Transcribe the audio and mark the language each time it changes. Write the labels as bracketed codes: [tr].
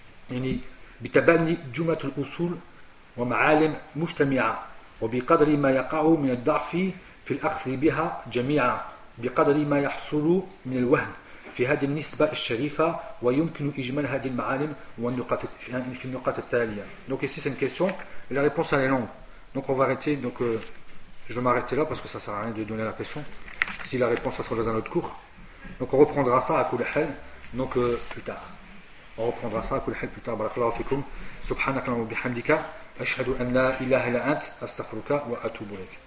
[ar] يعني بتبني جملة الأصول ومعالم مجتمعة وبقدر ما يقع من الضعف في الأخذ بها جميعا بقدر ما يحصل من الوهم في هذه النسبة الشريفة ويمكن إجمال هذه المعالم والنقاط في النقاط التالية. [fr] Donc ici c'est une question et la réponse elle est longue. Donc on va arrêter. Donc je vais m'arrêter là parce que ça sert à rien de donner la question. Si la réponse ça sera dans un autre cours. Donc on reprendra ça à coup de hal. Donc plus tard. On reprendra ça à coup de hal plus tard. [ar] Barakallahu fikum. Subhanaka wa bihamdika. أشهد أن لا إله إلا أنت أستغفرك وأتوب إليك.